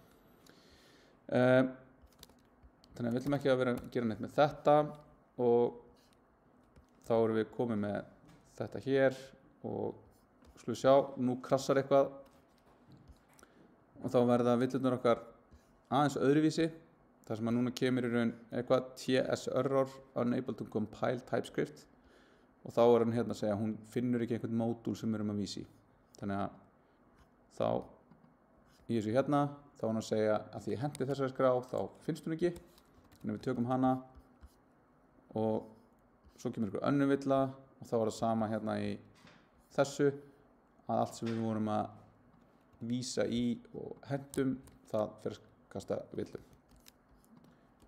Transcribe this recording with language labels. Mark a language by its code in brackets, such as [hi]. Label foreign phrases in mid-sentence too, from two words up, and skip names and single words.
[is] Þannig að við ætlum ekki að vera að gera neitt með þetta og þá erum við komið með þetta hér og skulum sjá, nú krassar eitthvað og þá verða villurnar okkar aðeins öðruvísi þar sem að núna kemur í raun eitthvað [en] TS error unable to compile TypeScript [is] og þá hann hérna að segja að hún finnur ekki einhvern módúl sem við erum að vísa í. Þannig að þá í þessu hérna þá hann að segja að því ég hendi þessari skrá þá finnst hún ekki. Þannig að við tökum hana og svo kemur einhver önnur villa og þá það sama hérna í þessu að allt sem við vorum að vísa í og hendum það fyrir að kasta villum.